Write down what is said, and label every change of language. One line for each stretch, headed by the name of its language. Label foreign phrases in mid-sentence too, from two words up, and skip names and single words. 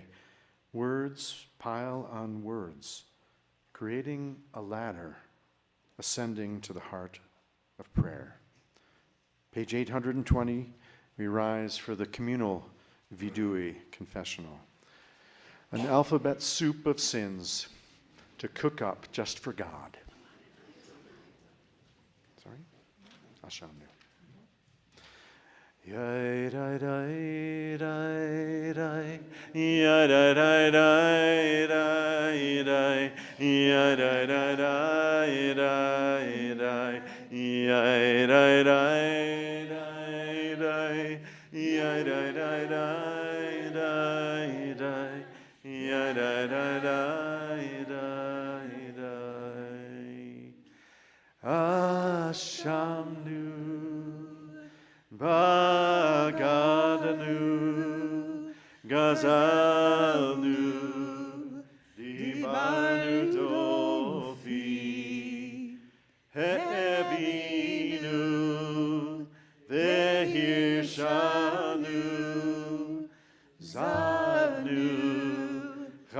English: Words pile on words, creating a ladder ascending to the heart of prayer. Page 820, we rise for the communal vidui confessional. An alphabet soup of sins to cook up just for God. Sorry? Asham. Yai dai dai dai dai, yai dai dai dai dai dai, yai dai dai dai dai dai, yai dai dai dai dai, yai dai dai dai dai dai, yai dai dai dai dai dai. Ashamnu.
Hebrew: בגדנו, גזלנו, דיברנו דופי, העוינו, והרשענו, זדנו,